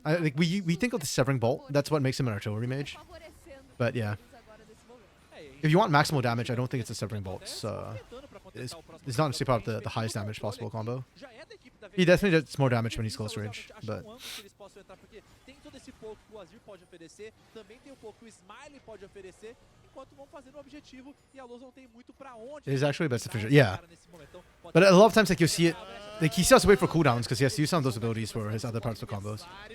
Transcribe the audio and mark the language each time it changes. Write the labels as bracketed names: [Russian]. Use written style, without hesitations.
[English] Like we think of the Severing Bolt. That's what makes him an artillery mage. But yeah, if you want maximal damage, I don't think it's a Severing Bolt. It's not necessarily part of the highest damage possible combo. He definitely does more damage when he's close range, but [Portuguese] tem todo esse pouco que o Azir pode oferecer, também tem um pouco que o Smiley pode oferecer, enquanto vão fazendo o objetivo e a Luz não tem muito pra onde. [English] it is actually best efficient. Yeah, but a lot of times like you see it, like he still has to wait for cooldowns because he has to use some of those abilities for his other parts of the combos.